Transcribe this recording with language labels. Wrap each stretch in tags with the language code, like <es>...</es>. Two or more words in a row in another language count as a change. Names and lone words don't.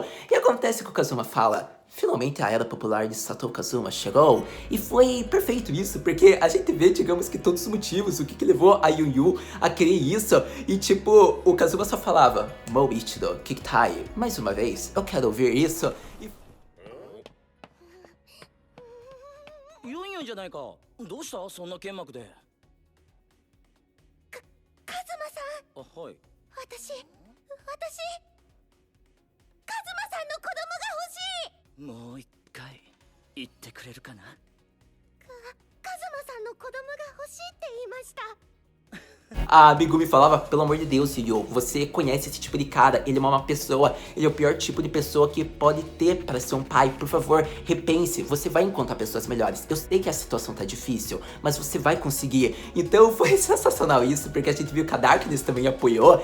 <pt>E acontece que o Kazuma fala, finalmente a era popular de Satou Kazuma chegou. E foi perfeito isso, porque a gente vê, digamos que todos os motivos, o que levou a Yu a querer isso. E tipo, o Kazuma só falava,</pt> <ja>もう一度、聞きたい,</ja> <pt>mais uma vez, eu quero ouvir isso. E...</pt> <ja>ユンユンじゃないか。どうしたそんな剣幕で。カズマさん。あ、はい。私カズマさんの子供が欲しい。もう一回言ってくれるかな。カズマさんの子供が欲しいって言いました。</ja> <pt>A Megumi falava, pelo amor de Deus, Yu, você conhece esse tipo de cara, ele é uma má pessoa, ele é o pior tipo de pessoa que pode ter para ser um pai, por favor, repense, você vai encontrar pessoas melhores. Eu sei que a situação tá difícil, mas você vai conseguir. Então foi sensacional isso, porque a gente viu que a Darkness também apoiou.</pt>